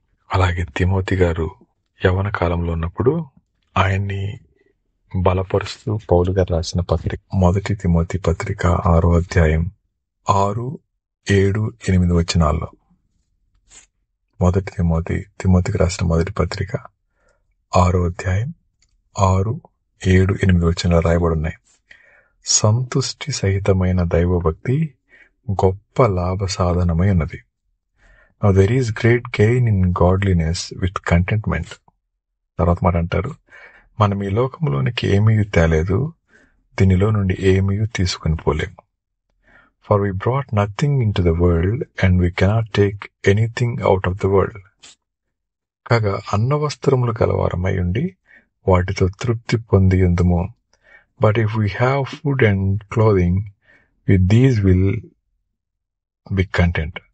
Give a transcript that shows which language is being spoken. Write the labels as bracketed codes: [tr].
[te] అలాగే తిమోతి గారు యవ్వన కాలంలో ఉన్నప్పుడు ఆయన్ని బలపరుస్తూ పౌలు గారు రాసిన పత్రిక, 1 తిమోతి పత్రిక 6వ అధ్యాయం 6, 7, 8 వచనాల్లో, 1 తిమోతికి రాసిన మొదటి పత్రిక 6వ అధ్యాయం 6, 7, 8 వచనాలు రాయబడి ఉన్నాయి. సంతుష్టి సహితమైన దైవభక్తి గొప్ప లాభ సాధనమై ఉన్నది. [en] Now there is great gain in godliness with contentment. [te] తర్వాత మాట అంటారు, మనం ఈ లోకంలోనికి ఏమీ తేలేదు, దీనిలో నుండి ఏమీ తీసుకుని పోలేము. [en] For we brought nothing into the world and we cannot take anything out of the world. [te] కాగా అన్నవస్త్రములు గలవారమై ఉండి వాటితో తృప్తి పొంది ఉందుము. [en] But if we have food and clothing, with these we will be content.